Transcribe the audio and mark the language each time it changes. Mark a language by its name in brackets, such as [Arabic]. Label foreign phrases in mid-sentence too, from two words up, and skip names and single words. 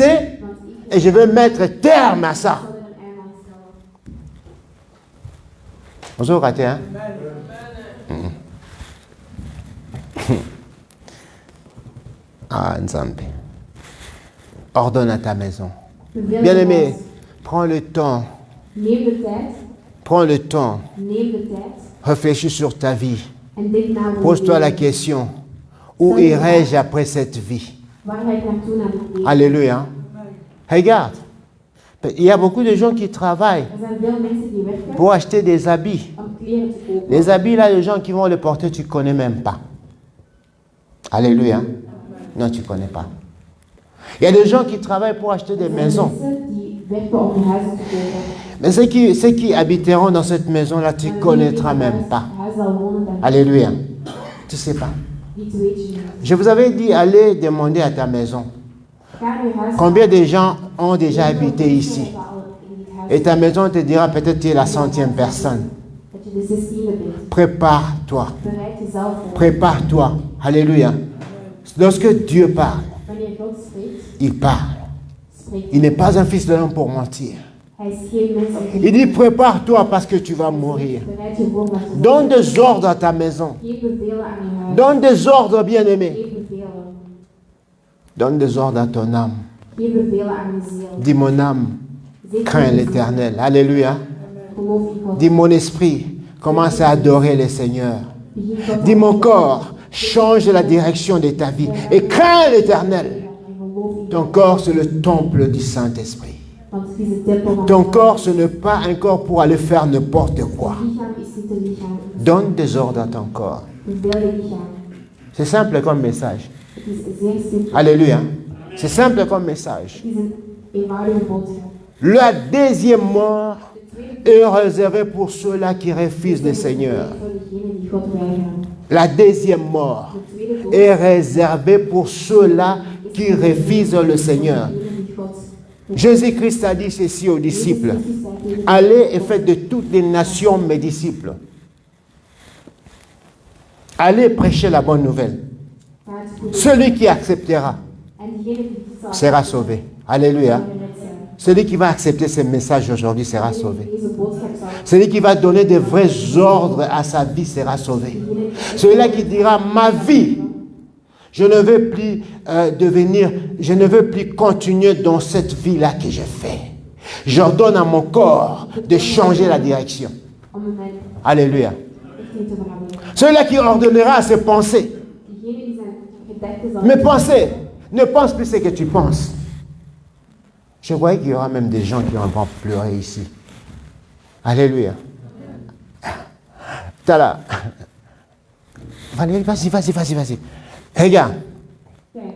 [Dutch] want ik [French] Et je vais mettre terme à ça. [Dutch] zal er een einde aan stellen. [French] Bonjour, raté, hein? Ah, Nzambe. Ordonne à ta maison. [Dutch] Beveel [French] Bien-aimé, [Dutch] het [French] prends le temps. [Dutch] Neem de tijd. [French] Prends le temps. [Dutch] Neem de tijd. [French] Réfléchis sur ta vie. [Dutch] En denk na over je [French] Pose-toi la [Dutch] leven. [French] question. Où irai-je après cette vie? [Dutch] Waar ga ik naartoe na dit leven? [French] Alléluia. Regarde. Il y a beaucoup de gens qui travaillent [Dutch] Er zijn veel mensen die werken [French] pour acheter des habits. [Dutch] om kleren te kopen. [French] Les habits, là, les gens qui vont les porter, tu ne connais même pas. Alléluia. Non, tu ne connais pas. Il y a des gens qui travaillent pour acheter des [Dutch] Er zijn [French] maisons. [Dutch] mensen die werken om huizen te kopen. [French] Mais ceux qui habiteront dans cette maison-là, tu ne connaîtras même pas. [Dutch] Huis zal wonen, dan [French] Alléluia. Tu ne sais pas. [Dutch] dit weet je niet. [French] Je vous avais dit, allez demander à ta maison. [Dutch] Ga naar je huis. [French] Combien de gens ont déjà habité ici? Et ta maison te dira peut-être tu es la 100e personne. [Dutch] Dat je de 16e bent. [French] Prépare-toi. [Dutch] Bereid jezelf voor. [French] Prépare-toi. Alléluia. Lorsque Dieu parle, [Dutch] Wanneer God spreekt, [French] il parle. [Dutch] spreekt [French] Il n'est pas un fils de l'homme pour mentir. [Dutch] hij. Is geen mens om te [French] Il dit prépare-toi parce que tu vas mourir. [Dutch] Bereid je voor dat je [French] Donne des ordres à ta maison. [Dutch] Geef bevelen aan je huis. [French] Donne des ordres, bien-aimé. [Dutch] Geef bevelen. [French] Donne des ordres à ton âme. [Dutch] Geef bevelen aan je ziel. [French] Dis mon âme, [Dutch] Zeg [French] crains [Dutch] je ziel, [French] l'Éternel. Alléluia. [Dutch] geloof in God. [French] Dis mon esprit, commence à adorer le Seigneur. [Dutch] Begin God [French] Dis [Dutch] te [French] mon [Dutch] aanbidden. [French] corps, change la direction de ta vie et crains l'Éternel. [Dutch] En geloof in [French] Ton [Dutch] God. [French] corps, c'est le temple du Saint-Esprit. [Dutch] Want het is de tempel van [French] Ton [Dutch] God. [French] corps, ce n'est pas un corps pour aller faire n'importe quoi. [Dutch] Je lichaam is niet een lichaam. [French] Donne des ordres à ton corps. [Dutch] Beveel je lichaam. [French] C'est simple comme message. [Dutch] Het is zeer simpel. [French] Alléluia. C'est simple comme message. [Dutch] Het is een eenvoudige boodschap. [French] La deuxième mort [Dutch] De tweede [French] est réservée pour ceux-là qui refusent le Seigneur. [Dutch] voor degenen die God weigeren. [French] La deuxième mort [Dutch] De tweede dood [French] est réservée pour ceux-là qui refusent le Seigneur. [Dutch] degenen die God. [French] Jésus-Christ a dit ceci aux disciples. Allez et faites de toutes les nations mes disciples. Allez prêcher la bonne nouvelle. Celui qui acceptera [Dutch] En diegene die dit zal [French] sera sauvé. Alléluia. [Dutch] gered zijn. [French] Celui qui va accepter ce message aujourd'hui sera sauvé. [Dutch] Deze boodschap zal [French] Celui qui va donner de vrais ordres à sa vie sera sauvé. Celui-là qui dira ma vie, je ne veux plus je ne veux plus continuer dans cette vie-là que je fais. J'ordonne à mon corps de changer la direction. [Dutch] om mijn [French] Alléluia. [Dutch] richting te veranderen. [French] Celui-là qui ordonnera à ses pensées. [Dutch] Diegene die zijn gedachten zal [French] Mes pensées, ne pense plus ce que tu penses. Je voyais qu'il y aura même des gens qui vont pleurer ici. Alléluia. T'as là. Valérie, vas-y. Regarde, [Dutch] Kijk,